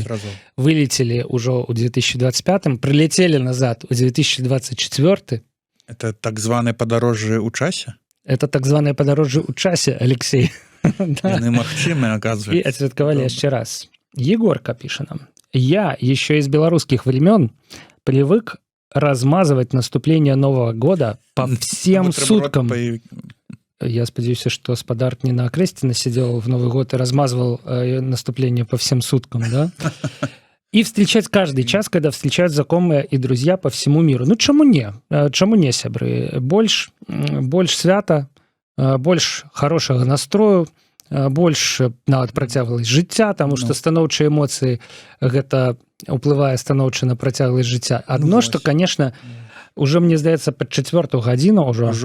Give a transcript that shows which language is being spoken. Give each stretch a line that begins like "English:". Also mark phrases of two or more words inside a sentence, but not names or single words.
Belarusian: Вылецелі ўжо ў 2025, прылецелі назад у 2024. Это так званае падарожжа ў часе? Это так званае падарожжа ў часе, Алексей. Яны магчымыя, оказывается. І адсвяткавалі яшчэ раз. Егорка піша нам.
Russian: Я еще из белорусских времен привык размазывать наступление Нового года по всем суткам.
Belarusian: Я спадзяюся,
Russian: что спадар не на Акрэсціна сидел в Новый год и размазывал наступление по всем суткам, да? И встречать каждый час, когда встречают знакомые и друзья по всему миру. Ну, чему не? Чему не,
Belarusian: сябры? Больш свята, больш хорошего настрою, больш нават працягласць жыцця, таму што станоўчыя эмоцыі гэта ўплывае станоўча на працягласць жыцця. Адно, што,
Russian: конечно, уже,
Belarusian: мне здаецца, пад 4-ту гадзіну ўжо